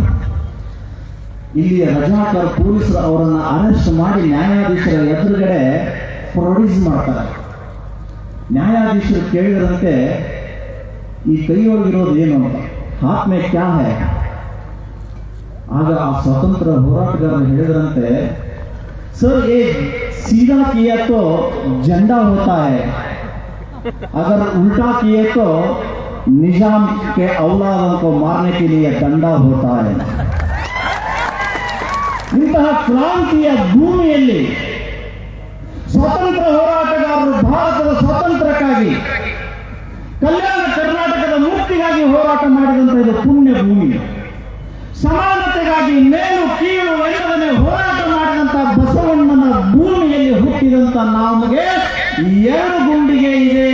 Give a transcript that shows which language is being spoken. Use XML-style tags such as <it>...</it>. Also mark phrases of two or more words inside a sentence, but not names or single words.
<kn>ಇಲ್ಲಿ ರಜಾಕರ್ ಪೊಲೀಸರು ಅವರನ್ನು ಅರೆಸ್ಟ್ ಮಾಡಿ ನ್ಯಾಯಾಧೀಶರ ಎದುರುಗಡೆ ಪ್ರೊಡ್ಯೂಸ್ ಮಾಡ್ತಾರೆ. ನ್ಯಾಯಾಧೀಶರು ಕೇಳಿದ್ರಂತೆ, ಈ ಕೈಯೊಳಗಿರೋದು ಏನು ಅಂತ,</kn> <hi>हाथ में क्या है?</hi> <kn>ಆಗ ಆ ಸ್ವತಂತ್ರ ಹೋರಾಟಗಾರರು ಹೇಳಿದ್ರಂತೆ,</kn> <hi>सर ये सीधा किया तो झंडा होता है, अगर उल्टा किए तो निजाम के औलादों को मारने के लिए डंडा होता है.</hi> <kn>ಇಂತಹ ಕ್ರಾಂತಿಯ ಭೂಮಿಯಲ್ಲಿ ಸ್ವಾತಂತ್ರ್ಯ ಹೋರಾಟಗಾರರು ಭಾರತದ ಸ್ವಾತಂತ್ರ್ಯಕ್ಕಾಗಿ, ಕಲ್ಯಾಣ ಕರ್ನಾಟಕದ ಮುಕ್ತಿಗಾಗಿ ಹೋರಾಟ ಮಾಡಿದಂತ ಇದು ಪುಣ್ಯ ಭೂಮಿ. ಸಮಾನತೆಗಾಗಿ ಮೇಲು ಕೀಳು ಎನ್ನದನೆ ಹೋರಾಟ ಮಾಡಿದಂತ ಬಸವಣ್ಣನ ಭೂಮಿಯಲ್ಲಿ ಹುಟ್ಟಿದಂತ ನಮಗೆ 2 ಗುಂಡಿಗೆ ಇದೆ.</kn>